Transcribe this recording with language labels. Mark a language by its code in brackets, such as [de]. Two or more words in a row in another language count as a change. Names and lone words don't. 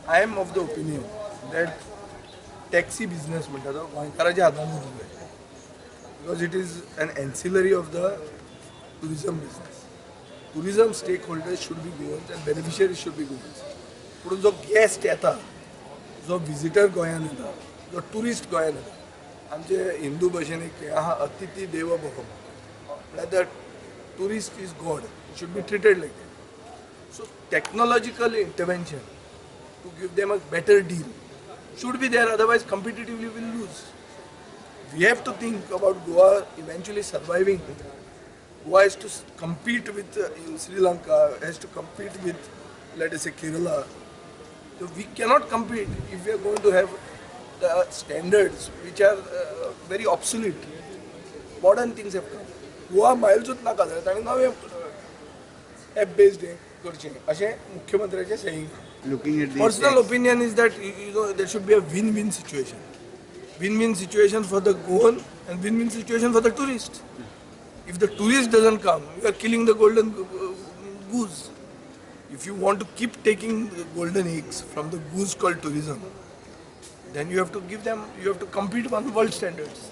[en] I am of the opinion that taxi business [kok] म्हणटा तो गोंयकाराच्या हातान उरूंक जाय [en] because it is an ancillary of the tourism business. Tourism stakeholders should be goans and beneficiaries should be goans. [kok] पूण जो guest येता, जो visitor गोंयान येता, जो tourist गोंयान येता, आमचे हिंदू भशेन एक आहा [sa] अतिथी देव भव. [en] The tourist is God. It should be treated like that. So technological intervention to give them a better deal should be there, otherwise competitively we will lose. We have to think about Goa eventually surviving. Goa has to compete with in Sri Lanka, has to compete with, let us say, Kerala. So we cannot compete if we are going to have the standards which are very obsolete. Modern things have come. [kok] गोवा मायल्सूच नाका जाल्यार ताणें नवें [en] app based [kok] हें करचें अशें मुख्यमंत्र्याचें सेयींग. [en] Personal opinion is that there should be a win-win situation. Win-win situation for the Goan and win-win situation for the tourist. If the tourist doesn't come, you are killing the golden goose. If you want to keep taking the golden eggs from the goose called tourism, then you have to give them, you have to compete on world standards.